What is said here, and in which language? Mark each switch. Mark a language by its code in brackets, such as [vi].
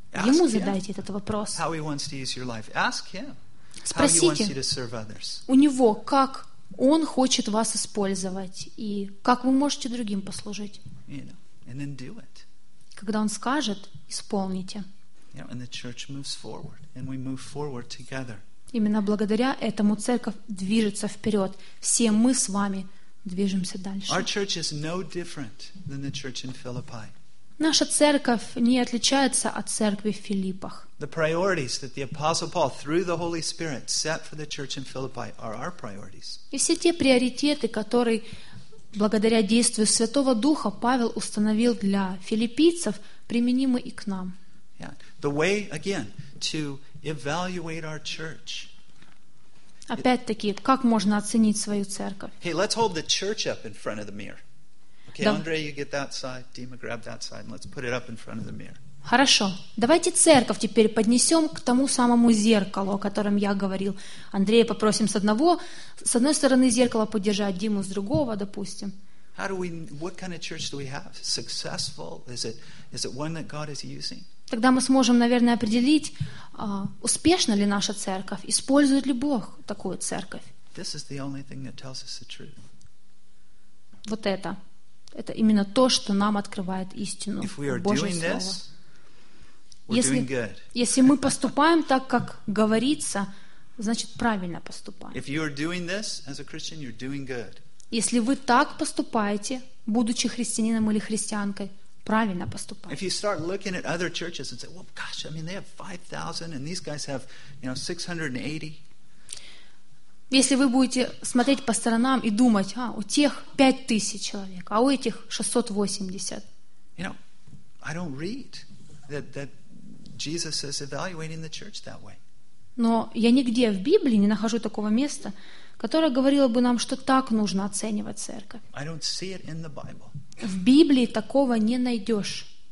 [en] Ask [ru] Ему задайте этот вопрос. [en] How he wants to use your life. Ask him. [ru] Спросите [en] how he wants you to serve others. [ru] У Него, как Он хочет вас использовать, и как вы можете другим послужить? [en] You know, and then do it. [ru] Когда Он скажет, исполните. [en] You know, and the church moves forward, and we move forward together. [ru] Именно благодаря этому церковь движется вперед. Все мы с вами движемся дальше. [en] Our church is no different than the church in Philippi. [ru] Наша церковь не отличается от церкви в Филиппах. [en] The priorities that the Apostle Paul, through the Holy Spirit, set for the church in Philippi are our priorities. [ru] И все те приоритеты, которые благодаря действию Святого Духа Павел установил для филиппийцев, применимы и к нам. [en] Yeah. The way, again, to evaluate our church. [ru] Опять-таки, как можно оценить свою церковь? [en] Hey, let's hold the church up in front of the mirror. Okay, да. Andre, you get that side. Dima, grab that side. And let's put it up in front of the mirror. [ru] Хорошо. Давайте церковь теперь поднесем к тому самому зеркалу, о котором я говорил. Андрея попросим с одной стороны зеркала подержать, Диму с другого, допустим. [en] How do we, what kind of church do we have? Successful? Is it one that God is using? [ru] Тогда мы сможем, наверное, определить, успешна ли наша церковь, использует ли Бог такую церковь. [en] This is the only thing that tells us the truth. [ru] Вот это именно то, что нам открывает истину, Божье слово. Если мы поступаем так, как говорится, значит, правильно поступаем. [en] If you're doing this as a Christian, you're doing good. [ru] Если вы так поступаете, будучи христианином или христианкой, правильно поступаете. [en] If you start looking at other churches and say, well, gosh, I mean, they have 5,000 and these guys have, you know, 680. [ru] Если вы будете смотреть по сторонам и думать, а, у тех 5,000 человек, а у этих 680. [en] You know, I don't read that Jesus is evaluating the church that way. [ru] Но я нигде в Библии не нахожу такого места, которое говорило бы нам, что так нужно оценивать церковь. [en] I don't see it in the Bible. [ru] В Библии такого не найдешь.